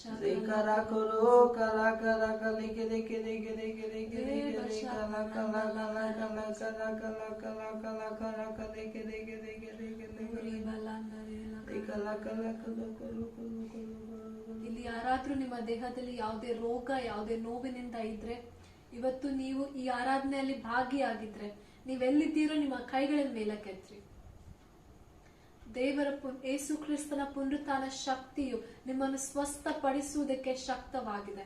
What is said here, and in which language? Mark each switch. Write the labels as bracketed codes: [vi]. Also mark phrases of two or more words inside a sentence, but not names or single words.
[kn] kara koro kala kala kala kede kede kede kede kede kede kala kala kala kala kala kala kala kala kala kale kede kede kede kede kala kala kala kolo kolo kolo. ಇಲ್ಲಿ ಯಾರಾದ್ರೂ ನಿಮ್ಮ ದೇಹದಲ್ಲಿ ಯಾವುದೇ ರೋಗ ಯಾವುದೇ ನೋವಿನಿಂದ ಇದ್ರೆ ಇವತ್ತು ನೀವು ಈ ಆರಾಧನೆಯಲ್ಲಿ ಭಾಗಿಯಾಗಿದ್ರೆ ನೀವೆಲ್ಲಿದ್ದೀರೋ ನಿಮ್ಮ ಕೈಗಳ ಮೇಲಕ್ಕೆತ್ರಿ. ದೇವರ ಯೇಸು ಕ್ರಿಸ್ತನ ಪುನರುತ್ಥಾನ ಶಕ್ತಿಯು ನಿಮ್ಮನ್ನು ಸ್ವಸ್ಥಪಡಿಸುವುದಕ್ಕೆ ಶಕ್ತವಾಗಿದೆ.